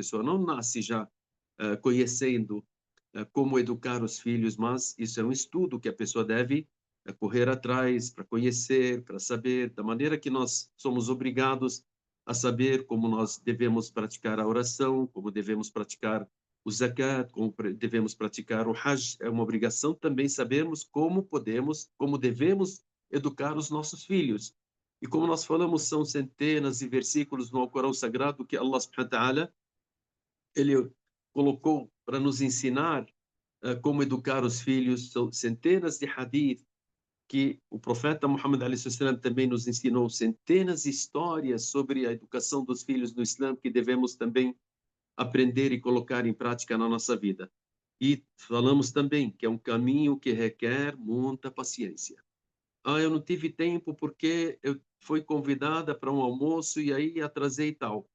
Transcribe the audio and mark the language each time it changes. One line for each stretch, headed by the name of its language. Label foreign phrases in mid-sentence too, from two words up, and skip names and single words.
Portuguese: pessoa não nasce já conhecendo como educar os filhos, mas isso é um estudo que a pessoa deve correr atrás para conhecer, para saber, da maneira que nós somos obrigados a saber como nós devemos praticar a oração, como devemos praticar o zakat, como devemos praticar o hajj. É uma obrigação também sabermos como podemos, como devemos educar os nossos filhos. E como nós falamos, são centenas de versículos no Alcorão Sagrado que
Arabic: الله سبحانه وتعالى
Portuguese: ele colocou para nos ensinar como educar os filhos. São centenas de hadith que o profeta Muhammad
Arabic: عليه وسلم
Portuguese: também nos ensinou, centenas de histórias sobre a educação dos filhos no Islã que devemos também aprender e colocar em prática na nossa vida. E falamos também que é um caminho que requer muita paciência. Eu não tive tempo porque eu fui convidada para um almoço e aí atrasei e tal.